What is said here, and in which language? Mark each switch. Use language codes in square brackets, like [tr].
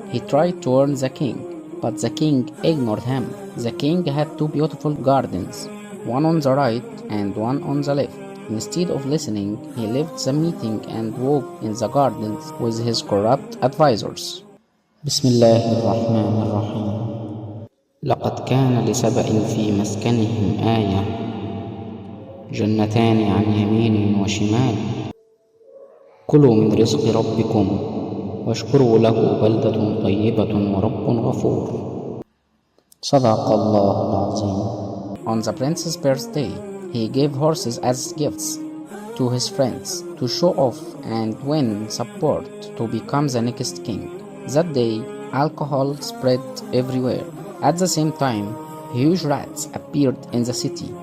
[en] He tried to warn the king, but the king ignored him. The king had two beautiful gardens, one on the right and one on the left. Instead of listening, he left the meeting and walked in the gardens with his corrupt advisors. [ar] بسم الله الرحمن الرحيم. لقد كان لسبأ في مسكنهم آية جنتان عن يمين وشمال كلوا من رزق ربكم واشكروا له بلدة طيبة ورب غفور. صدق الله العظيم. [en] On the prince's birthday, he gave horses as gifts to his friends to show off and win support to become the next king. That day, alcohol spread everywhere. At the same time, huge rats appeared in the city.